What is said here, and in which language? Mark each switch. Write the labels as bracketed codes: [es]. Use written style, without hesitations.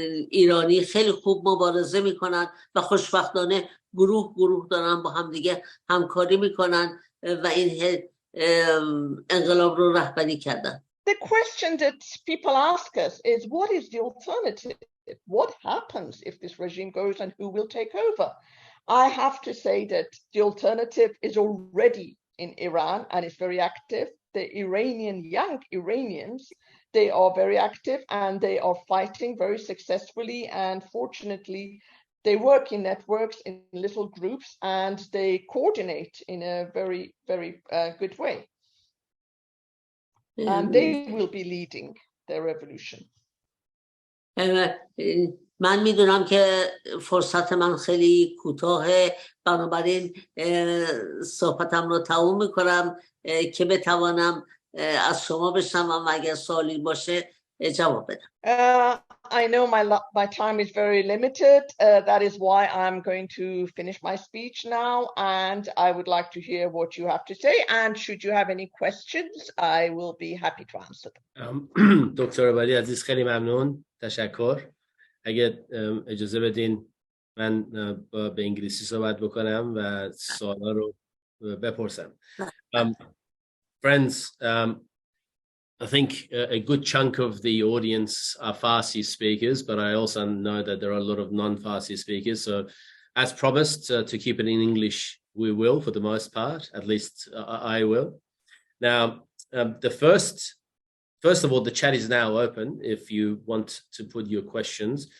[fa] ایرانی خیلی خوب مبارزه میکنن و خوشبختانه گروه دارن با هم دیگه همکاری میکنن و این انقلاب رو رهبری کردن. [en] The question that people ask us is, what is the alternative? What happens if this regime goes and who will take over? I have to say that the alternative is already in Iran and is very active. The young Iranians, they are very active and they are fighting very successfully, and fortunately they work in networks, in little groups, and they coordinate in a very, very good way. And they will be leading the revolution. [fa] من میدونم که فرصت من خیلی کوتاهه، بنابراین صحبتم رو تموم میکنم که بتوانم از شما بشنوم و اگر سوالی باشه جواب بدم. [en] I know my time is very limited. That is why I'm going to finish my speech now, and I would like to hear what you have to say. And should you have any questions, I will be happy to answer them. [fa] دکتر عبادی عزیز خیلی ممنون، تشکر. اگه اجازه بدین من به انگلیسی صحبت بکنم و سوالا رو بپرسم. [en] Friends, I think a good chunk of the audience are Farsi speakers, but I also know that there are a lot of non-Farsi speakers. So as promised, to keep it in English, we will for the most part. At least I will. Now, first of all, the chat is now open if you want to put your questions.